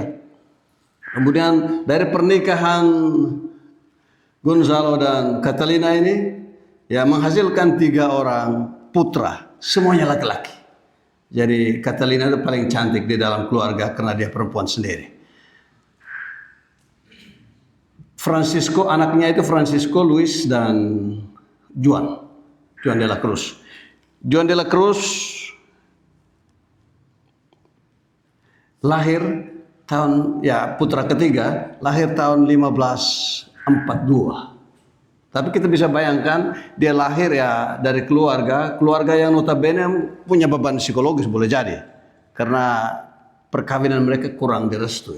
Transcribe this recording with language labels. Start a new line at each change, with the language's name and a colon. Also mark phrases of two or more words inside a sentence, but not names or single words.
Indonesian: Kemudian dari pernikahan Gonzalo dan Catalina ini menghasilkan 3 orang putra, semuanya laki-laki. Jadi Catalina itu paling cantik di dalam keluarga karena dia perempuan sendiri. Anaknya itu Francisco, Luis, dan Juan de la Cruz. Juan de la Cruz lahir putra ketiga, lahir tahun 1542. Tapi kita bisa bayangkan dia lahir ya dari keluarga yang notabene punya beban psikologis boleh jadi karena perkawinan mereka kurang direstui.